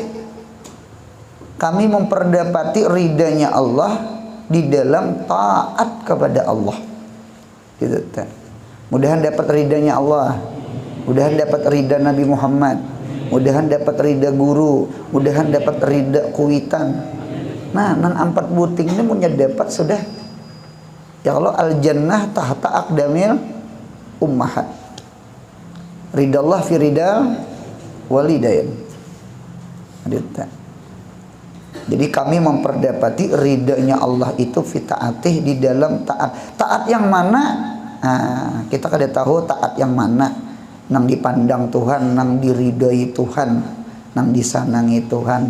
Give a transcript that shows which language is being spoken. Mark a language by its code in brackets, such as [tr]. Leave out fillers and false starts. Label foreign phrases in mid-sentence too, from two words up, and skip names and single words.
[bjn] Kami memperdapati ridanya Allah di dalam taat kepada Allah. Gitu. Mudahan dapat ridanya Allah, mudahan dapat ridha Nabi Muhammad, mudahan dapat ridha guru, mudahan dapat ridha kuitan. Nah, nang ampat buting ini punya dapat sudah. Ya Allah, [ar] الجنة تحت أقدام الأمهات. رضا الله في رضا الوالدين. [bjn] Jadi kami memperdapati ridanya Allah itu fitaatih di dalam taat. Taat yang mana? Nah, kita kada tahu taat yang mana. Nang dipandang Tuhan, nang diridai Tuhan, nang disanangi Tuhan.